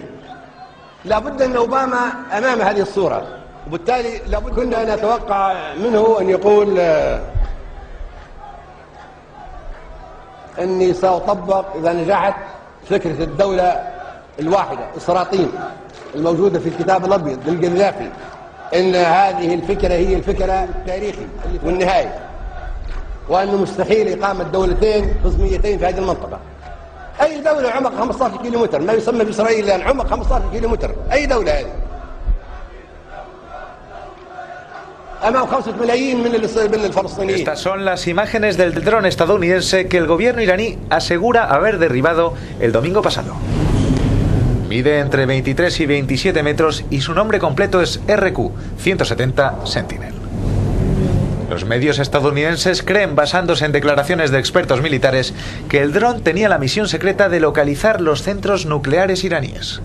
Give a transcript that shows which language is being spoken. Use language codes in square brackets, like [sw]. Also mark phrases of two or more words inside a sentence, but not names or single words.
[ar] لابد أن أوباما أمام هذه الصورة، وبالتالي لابد كنا نتوقع منه أن يقول أني سأطبق إذا نجحت فكرة الدولة الواحدة إسراطين الموجودة في الكتاب الأبيض للقذافي، أن هذه الفكرة هي الفكرة التاريخي والنهاية، وأنه مستحيل إقامة دولتين قزميتين في هذه المنطقة. أي دولة عمق 15 كيلومتر، ما يسمى بإسرائيل الآن عمق 15 كيلومتر، أي دولة هذه أمام 5 ملايين من الفلسطينيين. [es] Estas son las imágenes del dron estadounidense que el gobierno iraní asegura haber derribado el domingo pasado. Mide entre 23 y 27 metros y su nombre completo es RQ-170 Sentinel. Los medios estadounidenses creen, basándose en declaraciones de expertos militares, que el dron tenía la misión secreta de localizar los centros nucleares iraníes.